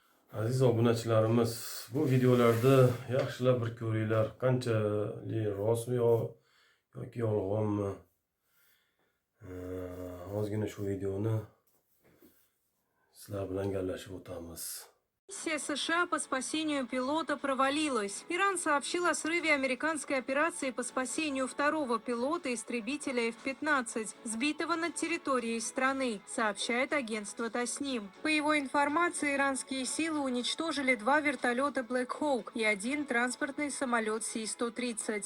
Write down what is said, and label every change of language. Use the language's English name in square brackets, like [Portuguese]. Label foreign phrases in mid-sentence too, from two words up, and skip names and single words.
[Uzbek] Aziz obunachilarimiz, bu videolarda yaxshilab bir ko'ringlar, qanchalik rostmi yoki yolg'onmi. Ozgina shu videoni sizlar bilan gaplashib o'tamiz. [Russian] Миссия США по спасению пилота провалилась. Иран сообщил о срыве американской операции по спасению второго пилота истребителя F-15, сбитого над территорией страны, сообщает агентство Тасним. По его информации, иранские силы уничтожили 2 вертолета Black Hawk и 1 транспортный самолет Си-130.